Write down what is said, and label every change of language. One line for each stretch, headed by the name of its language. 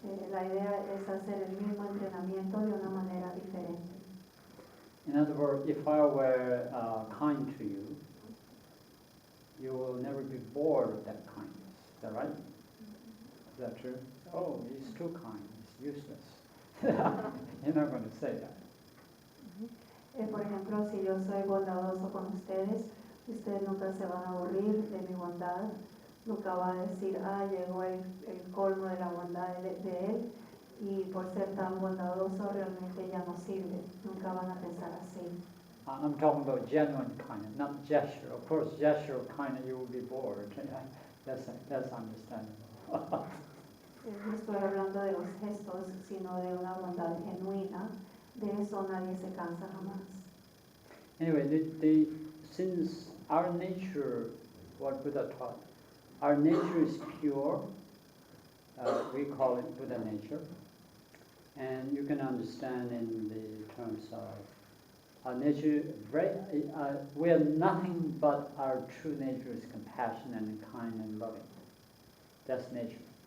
Spanish: La idea es hacer el mismo entrenamiento de una manera diferente.
English: In other words, if I were kind to you, you will never be bored of that kindness. Is that right? Is that true? Oh, he's too kind. He's useless. You're not going to say that.
Spanish: Por ejemplo, si yo soy bondadoso con ustedes nunca se van a aburrir de mi bondad, nunca va a decir, llegó el colmo de la bondad de él, y por ser tan bondadoso realmente ya no sirve, nunca van a pensar así.
English: I'm talking about genuine kindness, not gesture. Of course, gesture of kindness, you will be bored. That's understandable.
Spanish: No estoy hablando de los gestos, sino de una bondad genuina. De eso nadie se cansa jamás.
English: Anyway, since our nature, what Buddha taught, our nature is pure, we call it Buddha nature, and you can understand in the terms of our nature, we are nothing but our true nature is compassion and kind and loving. That's nature.